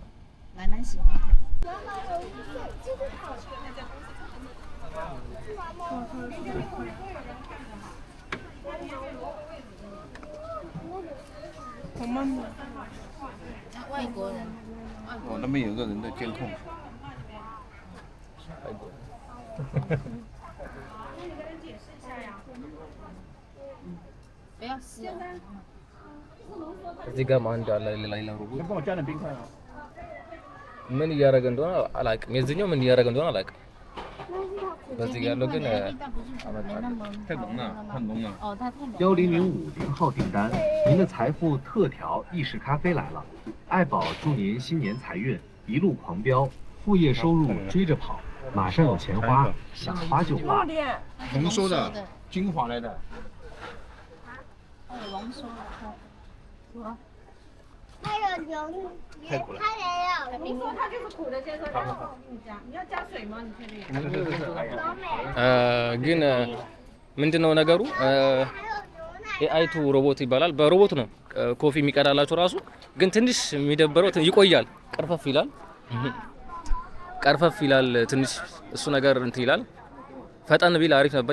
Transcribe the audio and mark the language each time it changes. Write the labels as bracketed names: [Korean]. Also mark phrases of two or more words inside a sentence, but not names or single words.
[Chinese] 奶奶喜欢。外国人。哦，那边有个人在监控。不要撕哦。 [Amharic] እዚህ ጋር ማን እንዳለ ሌላ ሮቦት [Chinese] 帮我加点冰块啊。 [Amharic] ምን እያደረገ እንደሆነ አላውቅም። የዚህኛው ምን እያደረገ እንደሆነ አላውቅም። በዚህ ጋር ያለው ግን [Chinese] 太浓了，太浓了。哦，它太浓。 10050号订单，您的财富特调意式咖啡来了，爱宝祝您新年财运一路狂飙，副业收入追着跑，马上有钱花，想花就花。浓缩的，精华来的。它有浓缩的。还有牛，它也有你说它就是苦的先生，然后你加，你要加水吗？你确定？是，哎呀。牛美， [Amharic] ግን ምንድነው ነገሩ? ኤአይቱ ሮቦት ይባላል። በሮቦት ነው ኮፊ የሚቀዳላችሁ ራሱ። ግን ትንሽ የሚደበረው ይቆያል፣ ቀርፈፍ ይላል ትንሽ እሱ ነገር እንትን ይላል። ፈጠን ቢል አሪፍ ነበር።